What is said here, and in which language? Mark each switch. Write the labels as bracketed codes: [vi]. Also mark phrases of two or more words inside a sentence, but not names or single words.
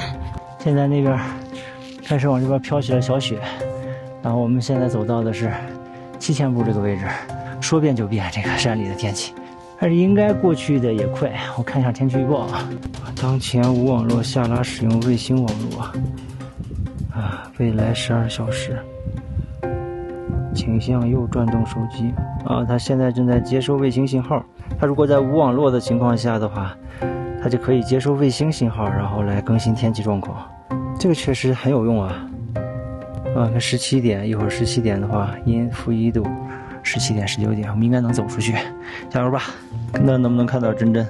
[zh] 現在那邊開始往這邊飄起了小雪，然後我們現在走到的是7000步這個位置。說變就變，這個山裡的天氣，但是應該過去的也快。我看一下天氣預報啊，當前無網絡，下拉使用衛星網絡。未来12小时，请向右转动手机。它现在正在接收卫星信號。它如果在无網絡的情況下的話，它就可以接收衛星信號，然後來更新天氣狀況。這個確實很有用啊！看17點，一會兒17點的話，陰-1度，17點、19點，我們應該能走出去，加油吧！那能不能看到真真？